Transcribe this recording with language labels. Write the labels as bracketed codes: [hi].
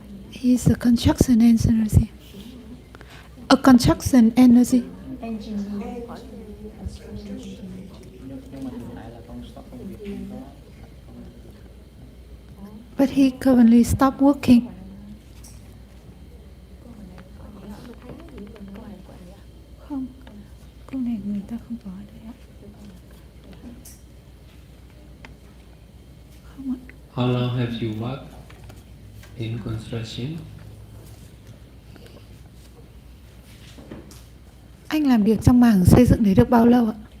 [en] He's a construction engineer. A construction engineer. But he currently stopped working. [vi] Không, câu này người ta không có đấy ạ. Không ạ. [en] How long have you worked in construction? [vi] Anh làm việc trong mảng xây dựng đấy được bao lâu ạ?